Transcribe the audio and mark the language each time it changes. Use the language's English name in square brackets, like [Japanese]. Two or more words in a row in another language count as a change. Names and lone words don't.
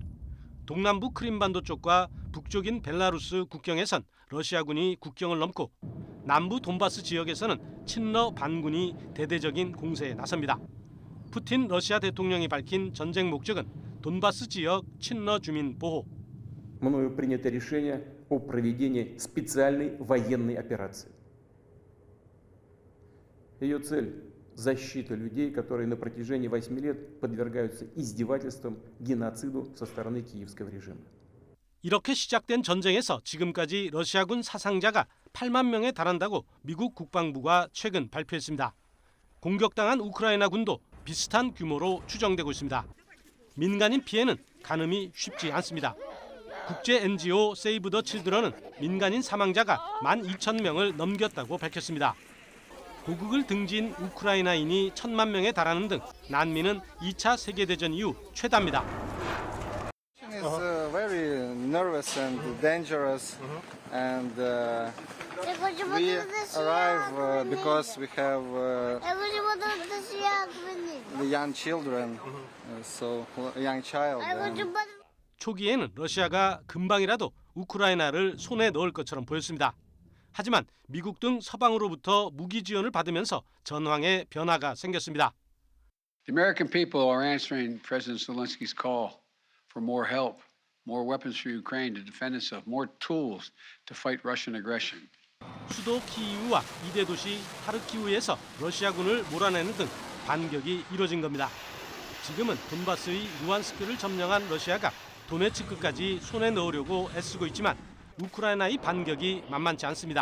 [Korean] 동남부 크림반도 쪽과 북쪽인 벨라루스 국경에선 러시아군이 국경을 넘고 남부 돈바스 지역에서는 친러 반군이 대대적인 공세에 나섭니다. 푸틴 러시아 대통령이 밝힌 전쟁 목적은 돈바스 지역 친러 주민 보호. [Russian] Мною принято решение о проведении специальной военной операции. Ее цель – защита людей, которые на протяжении 8 лет подвергаются издевательствам, геноциду со стороны киевского режима. [Korean] 이렇게 시작된 전쟁에서 지금까지 러시아군 사상자가 8만 명에 달한다고 미국 국방부가 최근 발표했습니다. 공격당한 우크라이나 군도 비슷한 규모로 추정되고 있습니다. 민간인 피해는 가늠이 쉽지 않습니다. 국제 NGO 세이브 더 칠드런은 민간인 사망자가 12,000명을 넘겼다고 밝혔습니다. 고국을 등지인 우크라이나인이 1,000만 명에 달하는 등 난민은 2차 세계대전 이후 최다입니다. [English] It's very nervous and dangerous, and we arrive because we have the young children, so young child. [Korean] 초기에는 러시아가 금방이라도 우크라이나를 손에 넣을 것처럼 보였습니다. 하지만 미국 등 서방으로부터 무기 지원을 받으면서 전황에 변화가 생겼습니다. [English] The American people are answering President Zelensky's call for more help, more weapons for Ukraine to defend itself, more tools to fight Russian aggression. [Korean] 수도 키이우와 2대 도시 하르키우에서 러시아군을 몰아내는 등 반격이 이뤄진 겁니다. 지금은 돈바스의 루안스크를 점령한 러시아가 도네츠크까지 손에 넣으려고 애쓰고 있지만 우크라이나의 반격이 만만치 않습니다.